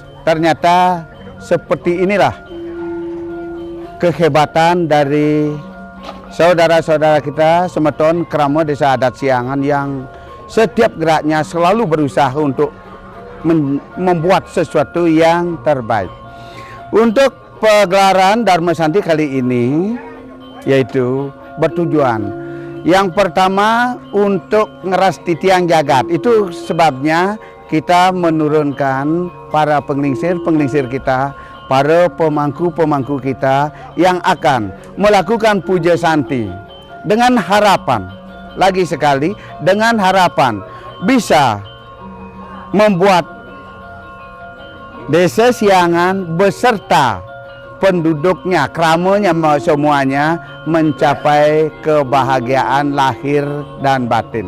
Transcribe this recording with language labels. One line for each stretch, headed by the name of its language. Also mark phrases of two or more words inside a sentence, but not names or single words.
Indonesian: Ternyata seperti inilah kehebatan dari saudara-saudara kita semeton Krama Desa Adat Siangan yang setiap geraknya selalu berusaha untuk membuat sesuatu yang terbaik. Untuk pegelaran Dharma Santi kali ini yaitu bertujuan yang pertama untuk ngeras titiang jagat. Itu sebabnya kita menurunkan para penglingsir kita, para pemangku kita yang akan melakukan puja santi dengan harapan, lagi sekali dengan harapan bisa membuat Desa Siangan beserta penduduknya, kramanya semuanya mencapai kebahagiaan lahir dan batin.